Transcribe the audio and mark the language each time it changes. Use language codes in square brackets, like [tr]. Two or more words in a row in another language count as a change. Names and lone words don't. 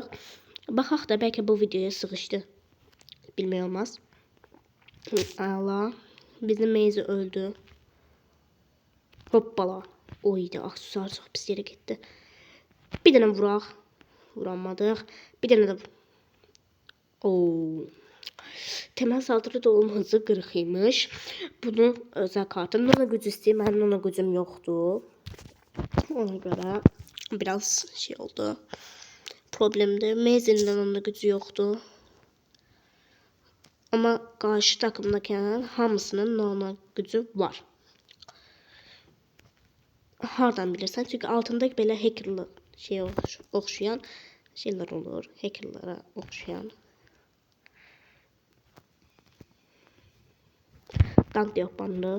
[az] Baxaq da bəlkə bu videoya sığışdı. Bilmək olmaz. Allah. Bizim Meyzi öldü. Hoppala. Oydu. Aksesuar çox pis yerə getdi. Bir dənə vuraq. Vuramadıq. [tr] Bir dənə də temel saldırı dolum hızı 40 imiş. [az] Bunun özel kartı. Nona gücü istəyir. Mənim nona gücüm yoxdur. Ona görə biraz şey oldu. Problemdi. Meyzi'nin nona gücü yoxdur. [tr] Ama karşı takımdaki hamısının nona gücü var. [az] Hardan bilirsən? Çünkü altında belə hackerlı şey [tr] oxşayan şeyler olur. [az] Hackerlara oxşayan. Dank yapandıq.